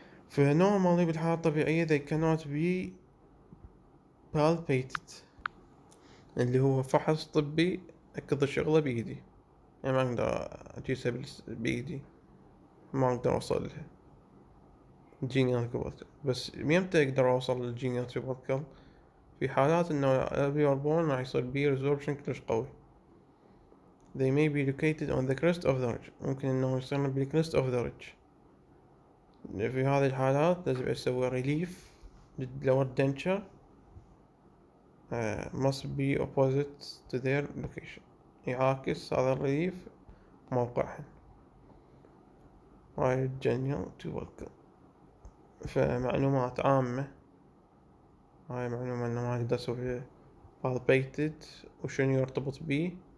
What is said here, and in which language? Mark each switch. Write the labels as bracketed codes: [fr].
[ar] فنورمالي بالحالة الطبيعية [en] they cannot be palpated، [ar] اللي هو فحص طبي أكد شغله بإيدي، يعني ما أقدر أجيسها بإيدي، ما أقدر أوصل لها جينيال تيوبالكل. بس متى أقدر أوصل للجينيال تيوبالكل؟ في حالات إنه الألفيول بون راح يصير بيه ريزوربشن كلش قوي. [en] they may be located on the crest of the ridge، [ar] ممكن إنه يصير [en] بالcrest of the ridge. [ar] في هذه الحالات لازم أسوي ريليف للlower denture [en] must be opposite to their location، [ar] يعاكس هذا الريليف موقعهن. هاي الجينيال تيوبالكل. فمعلومات عامة، هاي معلومة إنه ما أقدر أسوي palpated وشنو يرتبط بيه.